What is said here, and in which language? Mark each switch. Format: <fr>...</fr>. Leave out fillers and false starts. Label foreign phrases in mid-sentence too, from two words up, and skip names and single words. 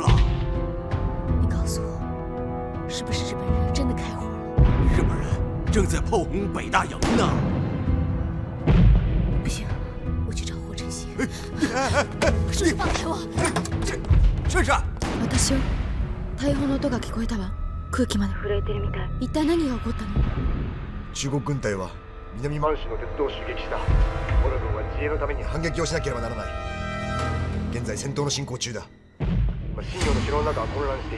<zh>你告诉我，是不是日本人真的开火了？日本人正在炮轰北大营呢。不行，我去找霍承熙。叔叔，放开我！珊珊，</zh> <ja>私よ。大砲の音が聞こえたわ。空気まで震えてるみたい。一体何が起こったの？中国軍隊は南満州の鉄道を襲撃した。我が軍は自衛のために反撃をしなければならない。現在戦闘の進行中だ。新庄の城の中は混乱している。</ja>